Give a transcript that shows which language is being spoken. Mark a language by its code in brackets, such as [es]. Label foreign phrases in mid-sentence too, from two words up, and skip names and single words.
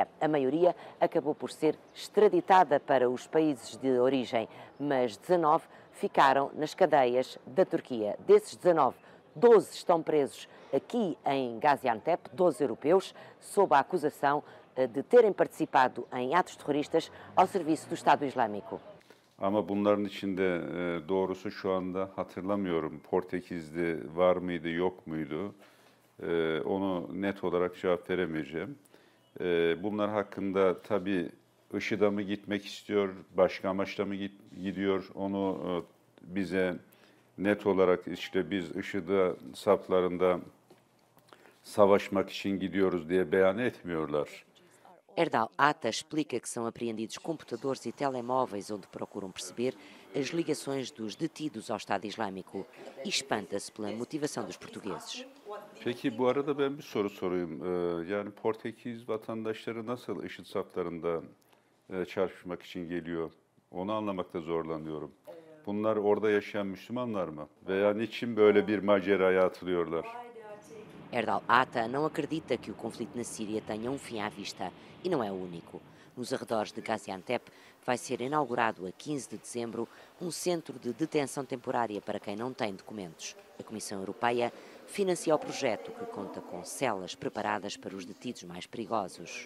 [pt] A maioria acabou por ser extraditada para os países de origem, mas 19 ficaram nas cadeias da Turquia. Desses 19, 12 estão presos aqui em Gaziantep, 12 europeus, sob a acusação de terem participado em atos terroristas ao serviço do Estado Islâmico. [tr] Ama bunların içinde doğrusu şu anda hatırlamıyorum. Portekizli var mıydı, yok muydu? Onu net olarak cevap veremeyeceğim. Bunlar hakkında tabii IŞİD'e mi gitmek istiyor, başka amaçla mı gidiyor? Onu bize net olarak işte biz IŞİD saflarında savaşmak için gidiyoruz diye beyan etmiyorlar. [pt] Erdal Ata explica que são apreendidos computadores e telemóveis onde procuram perceber as ligações dos detidos ao Estado Islâmico e espanta-se pela motivação dos portugueses. [tr] Peki bu arada ben bir soru sorayım. Yani Portekiz vatandaşları nasıl IŞİD saflarında çarpışmak için geliyor? Onu anlamakta zorlanıyorum. Bunlar orada yaşayan Müslümanlar mı? Veya niçin böyle bir maceraya atılıyorlar? [pt] Erdal Ata não acredita que o conflito na Síria tenha fim à vista e não é o único. Nos arredores de Gaziantep vai ser inaugurado a 15 de dezembro centro de detenção temporária para quem não tem documentos. A Comissão Europeia financia o projeto, que conta com celas preparadas para os detidos mais perigosos.